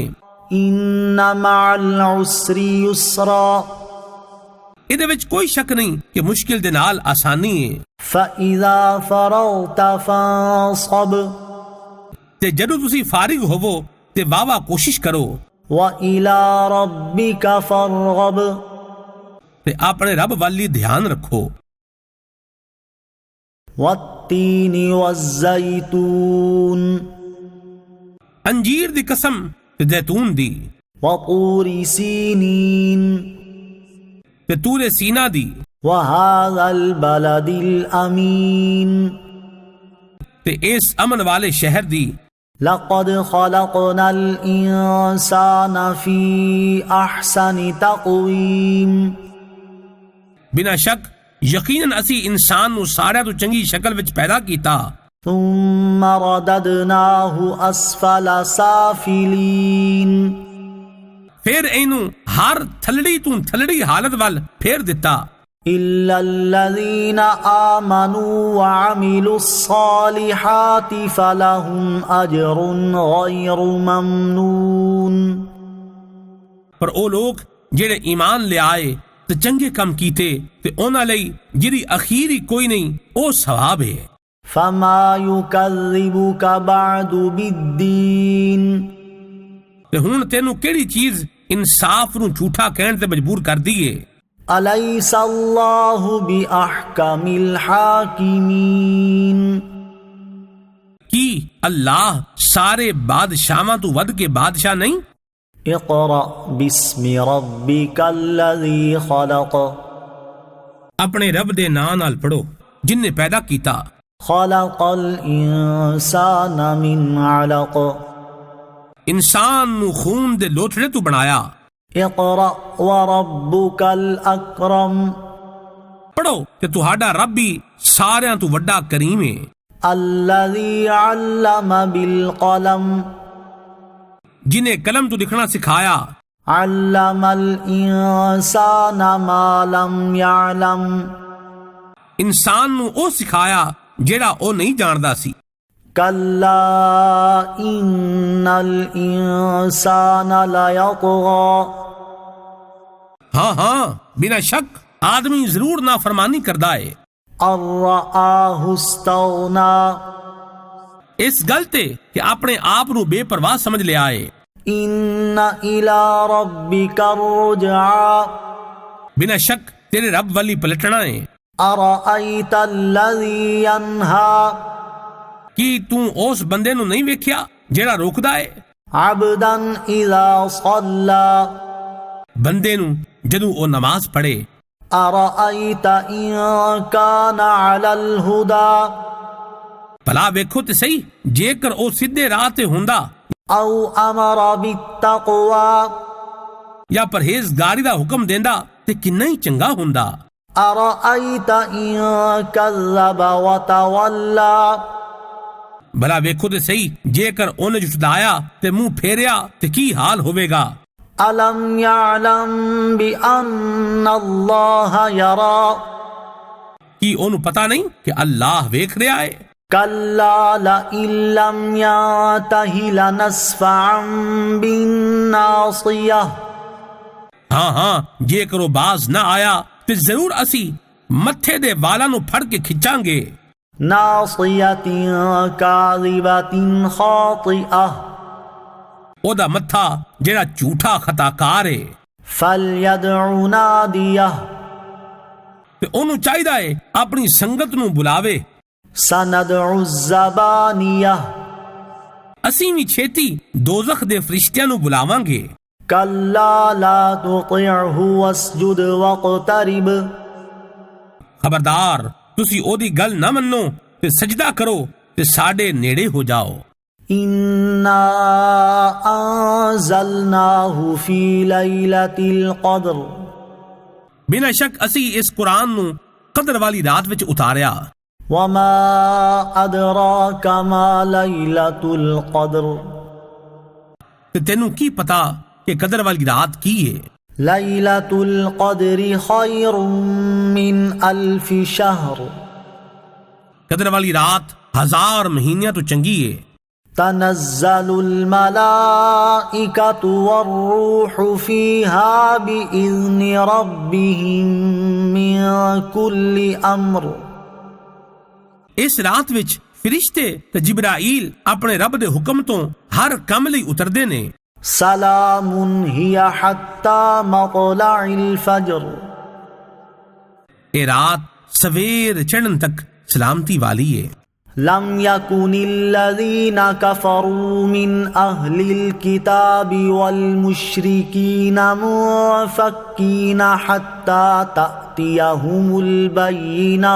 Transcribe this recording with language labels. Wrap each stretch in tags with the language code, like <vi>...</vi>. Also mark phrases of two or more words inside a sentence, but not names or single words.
<ar>إِنَّ مَعَ الْعُسْرِ يُسْرًا</ar> <pa>ਇਹਦੇ ਵਿੱਚ ਕੋਈ ਸ਼ੱਕ ਨਹੀਂ ਕਿ ਮੁਸ਼ਕਿਲ ਦੇ ਨਾਲ ਆਸਾਨੀ ਹੈ।</pa> <ar>فَإِذَا فَرَغْتَ فَانصَبْ</ar> <pa>ਤੇ ਜਦੋਂ ਤੁਸੀਂ ਫਾਰਿਗ ਹੋਵੋ ਤੇ ਵਾਵਾ ਕੋਸ਼ਿਸ਼ ਕਰੋ</pa> <ar>وَإِلَى رَبِّكَ فَارْغَب</ar> <pa>ਤੇ ਆਪਣੇ ਰੱਬ ਵੱਲ ਹੀ ਧਿਆਨ ਰੱਖੋ۔</pa> <ar>وَالتِّينِ وَالزَّيْتُونِ</ar> <pa>ਅੰਜੀਰ ਦੀ ਕਸਮ ਤੇ ਜ਼ੈਤੂਨ ਦੀ</pa> <ar>وَطُورِ سِينِينَ</ar> <pa>ਤੇ ਤੂਰੇ ਸੀਨਾ ਦੀ</pa> <ar>وَهَذَا الْبَلَدِ الْأَمِينِ</ar> <pa>ਤੇ ਇਸ ਅਮਨ ਵਾਲੇ ਸ਼ਹਿਰ ਦੀ</pa> <ar>لَقَدْ خَلَقْنَا الْإِنسَانَ فِي أَحْسَنِ تَقْوِيمٍ</ar> <pa>ਬਿਨਾਂ ਸ਼ੱਕ ਯਕੀਨਨ ਅਸੀਂ ਇਨਸਾਨ ਨੂੰ ਸਾਰਿਆਂ ਤੋਂ ਚੰਗੀ ਸ਼ਕਲ ਵਿੱਚ ਪੈਦਾ ਕੀਤਾ।</pa> <ar>ثُمَّ رَدَدْنَاهُ أَسْفَلَ سَافِلِينَ</ar> <pa>ਫਿਰ ਇਹਨੂੰ ਹਰ ਥਲੜੀ ਤੋਂ ਥਲੜੀ ਹਾਲਤ ਵੱਲ ਫੇਰ ਦਿੱਤਾ।</pa> <ar>إِلَّا الَّذِينَ آمَنُوا وَعَمِلُوا الصَّالِحَاتِ فَلَهُمْ أَجْرٌ غَيْرُ مَمْنُونٍ</ar> <pa>ਪਰ ਉਹ ਲੋਕ ਜਿਹੜੇ ਈਮਾਨ ਲਿਆਏ ਤੇ ਚੰਗੇ ਕੰਮ ਕੀਤੇ ਤੇ ਉਹਨਾਂ ਲਈ ਜਿਹੜੀ ਅਖੀਰੀ ਕੋਈ ਨਹੀਂ ਉਹ ਸਵਾਬ ਹੈ۔</pa> <ar>فَمَا يُكَذِّبُكَ بَعْدُ بِالدِّينِ</ar> <pa>ਤੇ ਹੁਣ ਤੈਨੂੰ ਕਿਹੜੀ ਚੀਜ਼ ਇਨਸਾਫ ਨੂੰ ਝੂਠਾ ਕਹਿਣ ਤੇ ਮਜਬੂਰ ਕਰਦੀ ਏ؟</pa> <ar>أَلَيْسَ اللَّهُ بِأَحْكَمِ الْحَاكِمِينَ</ar> <pa>ਕੀ ਅੱਲਾਹ ਸਾਰੇ ਬਾਦਸ਼ਾਹਾਂ ਤੋਂ ਵੱਧ ਕੇ ਬਾਦਸ਼ਾਹ ਨਹੀਂ؟</pa> <ar>اقْرَأْ بِاسْمِ رَبِّكَ الَّذِي خَلَقَ</ar> <pa>ਆਪਣੇ ਰੱਬ ਦੇ ਨਾਂ ਨਾਲ ਪੜੋ ਜਿਨਨੇ ਪੈਦਾ ਕੀਤਾ।</pa> <ar>خَلَقَ الْإِنسَانَ مِنْ عَلَقٍ</ar> <pa>ਇਨਸਾਨ ਨੂੰ ਖੂਨ ਦੇ ਲੋਥੜੇ ਤੋਂ ਬਣਾਇਆ۔</pa> <ar>اقْرَأْ وَرَبُّكَ الْأَكْرَمُ</ar> <pa>ਪੜੋ ਤੇ ਤੁਹਾਡਾ ਰੱਬ ਹੀ ਸਾਰਿਆਂ ਤੋਂ ਵੱਡਾ ਕਰੀਮ ਹੈ।</pa> <ar>الَّذِي عَلَّمَ بِالْقَلَمِ</ar> <pa>ਜਿਨੇ ਕਲਮ ਤੋਂ ਲਿਖਣਾ ਸਿਖਾਇਆ۔</pa> <ar>عَلَّمَ الْإِنسَانَ مَا لَمْ يَعْلَمْ</ar> <pa>ਇਨਸਾਨ ਨੂੰ ਉਹ ਸਿਖਾਇਆ ਜਿਹੜਾ ਉਹ ਨਹੀਂ ਜਾਣਦਾ ਸੀ۔</pa> <ar>كَلَّا إِنَّ الْإِنسَانَ لَيَطْغَى</ar> <pa>ਹਾਂ ਬਿਨਾਂ ਸ਼ੱਕ ਆਦਮੀ ਜ਼ਰੂਰ ਨਾਫਰਮਾਨੀ ਕਰਦਾ ਹੈ।</pa> <ar>أَن رَّآهُ اسْتَغْنَى</ar> <pa>ਇਸ ਗੱਲ ਤੇ ਕਿ ਆਪਣੇ ਆਪ ਨੂੰ ਬੇਪਰਵਾਹ ਸਮਝ ਲਿਆ ਹੈ۔</pa> <ar>إِنَّ إِلَى رَبِّكَ الرُّجْعَى</ar> <pa>ਬਿਨਾਂ ਸ਼ੱਕ ਤੇਰੇ ਰੱਬ ਵੱਲ ਹੀ ਪਲਟਣਾ ਹੈ۔</pa> <ar>أرأيت الذي ينهى</ar> <pa>ਕੀ ਤੂੰ ਉਸ ਬੰਦੇ ਨੂੰ ਨਹੀਂ ਵੇਖਿਆ ਜਿਹੜਾ ਰੋਕਦਾ ਏ</pa> <ar>عبدا إذا صلى</ar> <pa>ਬੰਦੇ ਨੂੰ ਜਦੋਂ ਉਹ ਨਮਾਜ਼ ਪੜ੍ਹੇ</pa> <ar>أرأيت إن كان على الهدى</ar> <pa>ਭਲਾ ਵੇਖੋ ਤੇ ਸਹੀ ਜੇਕਰ ਉਹ ਸਿੱਧੇ ਰਾਹ ਤੇ ਹੁੰਦਾ</pa> <ar>أو أمر بالتقوى</ar> <pa>ਜਾਂ ਪਰਹੇਜ਼ਗਾਰੀ ਦਾ ਹੁਕਮ ਦਿੰਦਾ ਤੇ ਕਿੰਨਾ ਹੀ ਚੰਗਾ ਹੁੰਦਾ</pa> <ar>أرأيت إن كذب وتولى</ar> <pa>ਭਲਾ ਵੇਖੋ ਤੇ ਸਹੀ ਜੇਕਰ ਉਹਨੇ ਝੁਠਲਾਇਆ ਤੇ ਮੂੰਹ ਫੇਰਿਆ ਤੇ ਕੀ ਹਾਲ ਹੋਵੇਗਾ</pa> <ar>ألم يعلم بأن الله يرى</ar> <pa>ਕੀ ਉਹਨੂੰ ਪਤਾ ਨਹੀਂ ਕਿ ਅੱਲਾਹ ਵੇਖ ਰਿਹਾ ਏ</pa> <ar>كلا لئن لم ينته لنسفعا بالناصية</ar> <pa>ਹਾਂ ਜੇਕਰ ਉਹ ਬਾਜ਼ ਨਾ ਆਇਆ ਤੇ ਜ਼ਰੂਰ ਅਸੀਂ ਮੱਥੇ ਦੇ ਵਾਲਾਂ ਨੂੰ ਫੜ ਕੇ ਖਿੱਚਾਂਗੇ</pa> <ar>ناصية كاذبة خاطئة</ar> <pa>ਉਹਦਾ ਮੱਥਾ ਜਿਹੜਾ ਝੂਠਾ ਖਤਾਕਾਰ ਏ</pa> <ar>فليدع ناديه</ar> <pa>ਤੇ ਉਹਨੂੰ ਚਾਹੀਦਾ ਏ ਆਪਣੀ ਸੰਗਤ ਨੂੰ ਬੁਲਾਵੇ</pa> <ar>سندع الزبانية</ar> <pa>ਅਸੀਂ ਵੀ ਛੇਤੀ ਦੋਜ਼ਖ ਦੇ ਫਰਿਸ਼ਤਿਆਂ ਨੂੰ ਬੁਲਾਵਾਂਗੇ</pa> <ar>كلا لا تطعه واسجد واقترب</ar> <pa>ਖਬਰਦਾਰ ਤੁਸੀਂ ਉਹਦੀ ਗੱਲ ਨਾ ਮੰਨੋ ਤੇ ਸਜਦਾ ਕਰੋ ਤੇ ਸਾਡੇ ਨੇੜੇ ਹੋ ਜਾਓ</pa> <ar>إنا أنزلناه في ليلة القدر</ar> <pa>ਬਿਨਾਂ ਸ਼ੱਕ ਅਸੀਂ ਇਸ ਕੁਰਾਨ ਨੂੰ ਕਦਰ ਵਾਲੀ ਰਾਤ ਵਿੱਚ ਉਤਾਰਿਆ</pa> <ar>وما أدراك ما ليلة القدر</ar> <pa>ਤੇ ਤੈਨੂੰ ਕੀ ਪਤਾ ਕਿ ਕਦਰ ਵਾਲੀ ਰਾਤ ਕੀ ਹੈ</pa> <ar>ليلة القدر خير من 1000 شهر</ar> <pa>ਕਦਰ ਵਾਲੀ ਰਾਤ 1000 ਮਹੀਨਿਆਂ ਤੋਂ ਚੰਗੀ ਹੈ</pa> <ar>تنزل الملائكة والروح فيها بإذن ربهم من كل أمر</ar> <pa>ਇਸ ਰਾਤ ਵਿੱਚ ਫਰਿਸ਼ਤੇ ਤੇ ਜਿਬਰਾਈਲ ਆਪਣੇ ਰੱਬ ਦੇ ਹੁਕਮ ਤੋਂ ਹਰ ਕੰਮ ਲਈ ਉਤਰਦੇ ਨੇ</pa> <ar>سلام هي حتى مطلع الفجر</ar> <pa>ਇਹ ਰਾਤ ਸਵੇਰ ਚੜ੍ਹਨ ਤੱਕ ਸਲਾਮਤੀ ਵਾਲੀ ਹੈ</pa> <ar>لم يكن الذين كفروا من أهل الكتاب والمشركين منفكين حتى تأتيهم البينة</ar>